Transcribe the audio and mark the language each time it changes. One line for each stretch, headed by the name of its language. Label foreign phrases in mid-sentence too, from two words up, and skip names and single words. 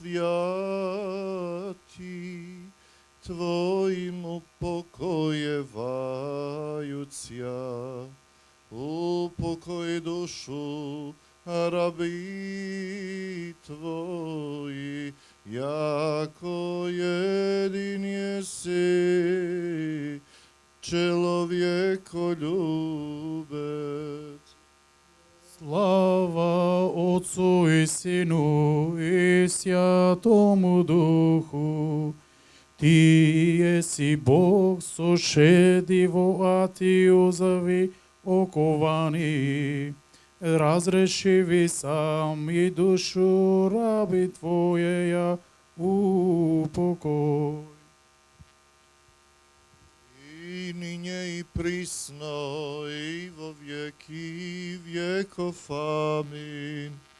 Church Slavic: святи, Твоим упокојевајуцја, упокој душу раби Твои, јако един еси человеколюбец. Слава Отцу и Сину и Святому Духу, Ти еси Бог сошеди во атiju зави оковани, разреши ви сам и душу раби Твоеја упокој. И нине и присно и во веки веков. Амин.